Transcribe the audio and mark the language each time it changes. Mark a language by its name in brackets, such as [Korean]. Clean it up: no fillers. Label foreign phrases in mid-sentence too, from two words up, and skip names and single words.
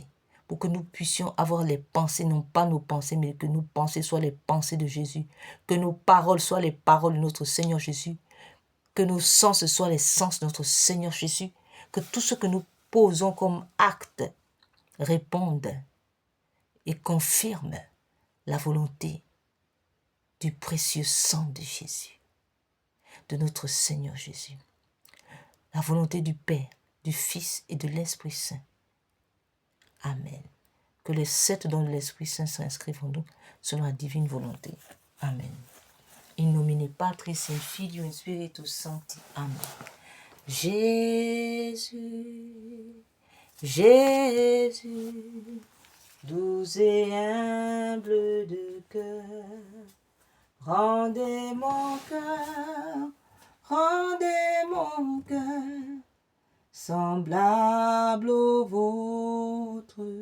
[French] pour que nous puissions avoir les pensées, non pas nos pensées, mais que nos pensées soient les pensées de Jésus, que nos paroles soient les paroles de notre Seigneur Jésus, que nos sens soient les sens de notre Seigneur Jésus, que tout ce que nous posons comme acte réponde et confirme la volonté du précieux sang de Jésus, de notre Seigneur Jésus, la volonté du Père, du Fils et de l'Esprit Saint. Amen. Que les 7 dons de l'Esprit Saint s'inscrivent en nous selon la divine volonté. Amen. [Latin] In nomine Patris et Filii et Spiritus Sancti. [French] Amen. Jésus, Jésus, doux et humble de cœur, rendez mon cœur semblable au vôtre.